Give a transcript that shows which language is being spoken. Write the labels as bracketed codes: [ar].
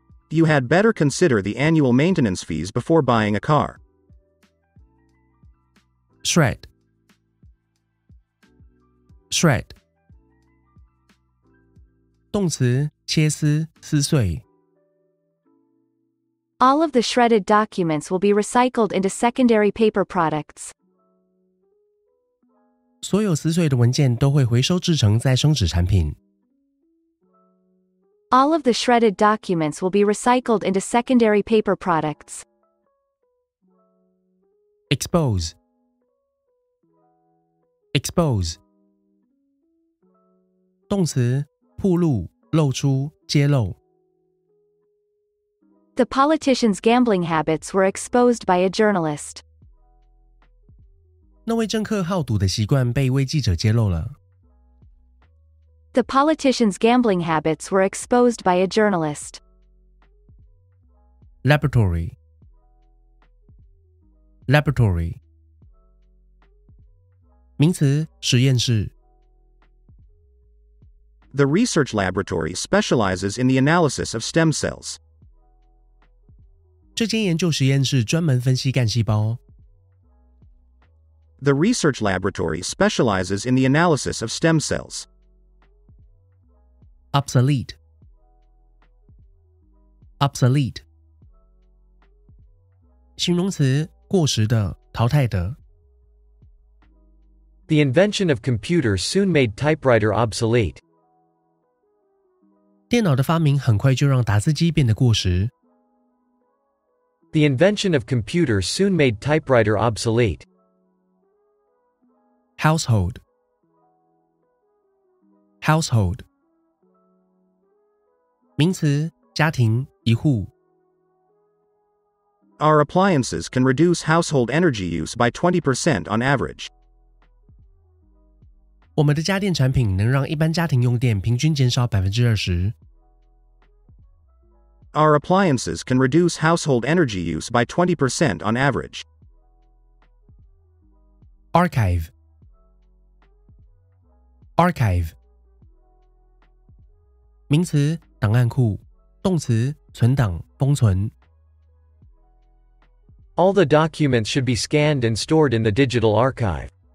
[en] You had better consider the annual maintenance fees before buying a car. Shred. Shred. [zh] 动词切丝、撕碎。 [en] All of the shredded documents will be recycled into secondary paper products. [zh] 所有撕碎的文件都会回收制成再生纸产品。 [en] All of the shredded documents will be recycled into secondary paper products. Expose. Expose. [zh] 动词暴露、露出、揭露。 [en] The politician's gambling habits were exposed by a journalist. [zh] 那位政客好赌的习惯被一位记者揭露了。 [en] The politician's gambling habits were exposed by a journalist. Laboratory. Laboratory. [zh] 名词实验室。 [en] The research laboratory specializes in the analysis of stem cells. [zh] 这间研究实验室专门分析干细胞。 [en] The research laboratory specializes in the analysis of stem cells. Obsolete. [zh] Obsolete. 形容词过时的、淘汰的。 [en] The invention of computers soon made typewriter obsolete. [zh] 电脑的发明很快就让打字机变得过时。 [en] The invention of computers soon made typewriter obsolete. Household. Household. [zh] 名词，家庭，一户。 [en] Our appliances can reduce household energy use by 20% on average. [zh] 我们的家电产品能让一般家庭用电平均减少 20%。 [en] Our appliances can reduce household energy use by 20% on average. Archive. Archive. [zh] 名词，档案库，动词，存档，封存。 [en] All the documents should be scanned and stored in the digital archive.